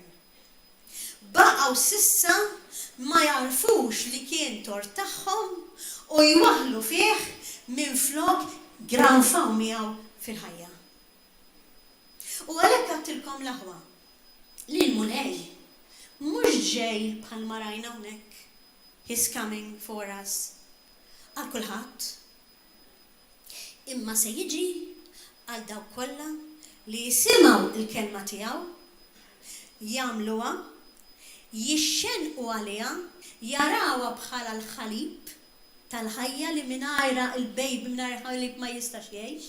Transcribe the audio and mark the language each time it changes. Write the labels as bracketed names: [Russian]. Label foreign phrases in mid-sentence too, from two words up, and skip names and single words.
[Maltese] Baqgħu sissa ma jarfux li kien tort tagħhom u jwaħlu fih minflok granfaw miegħu fil-ħajja. U għalhekk għattilkom l-aħwa li l-mulej mhux ġej bħalma rajna hawnhekk. [English] He's coming for us. [Maltese] Għal kulħadd. Imma se jiġi għal dawk kollha li jisimgħu il-kelma tiegħu, jagħmluha, jixxenqu għaliha, jarawha bħala l-ħalib tal-ħajja li mingħajra il-baby mingħajra li ma jistax jgħix.